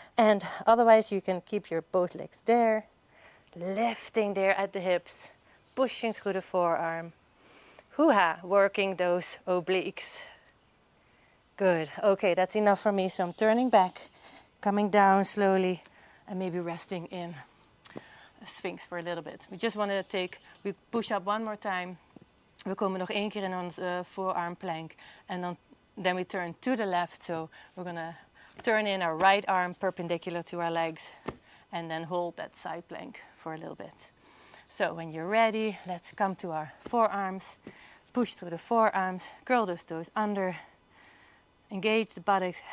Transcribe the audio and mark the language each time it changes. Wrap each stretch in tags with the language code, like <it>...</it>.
<en>And otherwise you can keep your both legs there, lifting there at the hips, pushing through the forearm. Hoo-ha, working those obliques. Good. Okay, that's enough for me. So I'm turning back, coming down slowly, and maybe resting in a Sphinx for a little bit. We just want to we push up one more time.</en> <nl>We komen nog één keer in onze forearm plank.</nl> <en>And then we turn to the left. So we're going to turn in our right arm perpendicular to our legs. And then hold that side plank for a little bit. So when you're ready, let's come to our forearms. Push through the forearms. Curl those toes under. Engage the buttocks.</en>